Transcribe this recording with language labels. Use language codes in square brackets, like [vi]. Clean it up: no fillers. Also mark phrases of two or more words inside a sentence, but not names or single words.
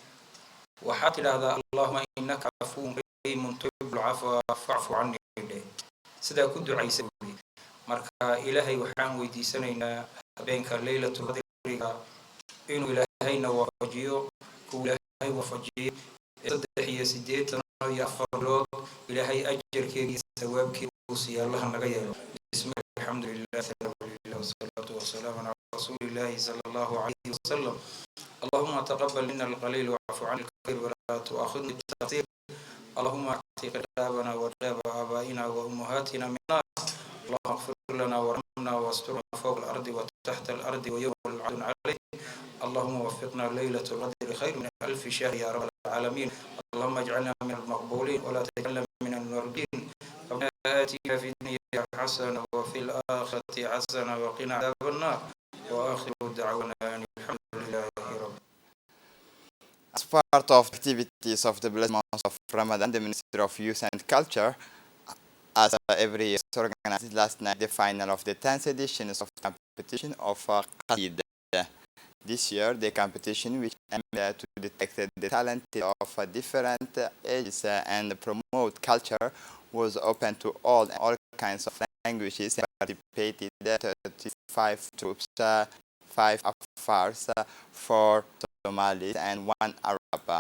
[so] waxaad tidhaahdaa [ar] اللهم إنك عفو كريم تحب العفو فاعف عني [so] sida ku ducaysay marka ilaahay waxaan weydiisanaynaa habeenka laylatul qadriga inuu ilaahayna waafajiyo ku ilaahay waafajiyo 380 iyo afrood ilaahay ajarkeediisa sawaabkiisa [ar] الله نغير بسم الله الحمد لله والصلاة والسلام على رسول الله صلى الله عليه وسلم اللهم تقبل منا القليل واعف عن الكثير ولا تؤاخذنا بالتقصير اللهم اعتق رقابنا ورقاب آبائنا وأمهاتنا من النار اللهم اغفر لنا وارحمنا واسترنا فوق الأرض وتحت الأرض ويوم العدل عليه اللهم وفقنا ليلة القدر خير من 1000 شهر يا رب العالمين اللهم اجعلنا من المقبولين ولا تجعلنا من المردين آتنا في الدنيا حسنة وفي الآخرة حسنة وقنا عذاب النار وآخر دعوانا أن الحمد لله رب. [en] As part of activities of the blessed month of Ramadan, the Ministry of Youth and Culture, as every year, organized last night the final of the 10th edition of the competition of Qasid. This year, the competition, which aimed to detect the talent of different ages and promote culture, was open to all kinds of languages and participated 35 troops 5 Afars, 4 Somalis, and 1 Arab.